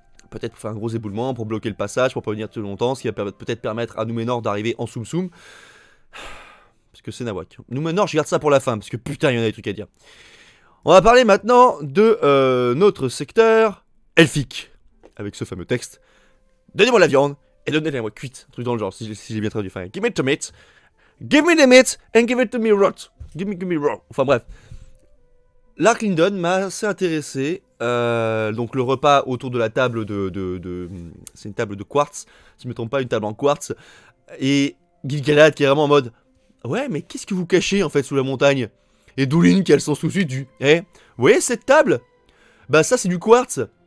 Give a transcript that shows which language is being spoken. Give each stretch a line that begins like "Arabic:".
French: Peut-être pour faire un gros éboulement, pour bloquer le passage, pour pas venir trop longtemps, ce qui va peut-être permettre à Númenor d'arriver en Soum Soum. Parce que c'est Nawak. Númenor, je garde ça pour la fin, parce que putain, il y en a des trucs à dire. On va parler maintenant de notre secteur elfique. Avec ce fameux texte. Donnez-moi la viande. Et donnez-la-moi cuite, un truc dans le genre, si j'ai bien traduit.
English: Enfin, give me the meat, give me the meat, and give it to me rot. Give me raw.
French: Enfin bref. L'arc Lindon m'a assez intéressé. Donc le repas autour de la table c'est une table de quartz, si je me trompe pas, une table en quartz. Et Gil-galad qui est vraiment en mode ouais, mais qu'est-ce que vous cachez en fait sous la montagne? Et Doulin qui a le sens tout de suite du vous voyez cette table? Bah ça c'est du quartz.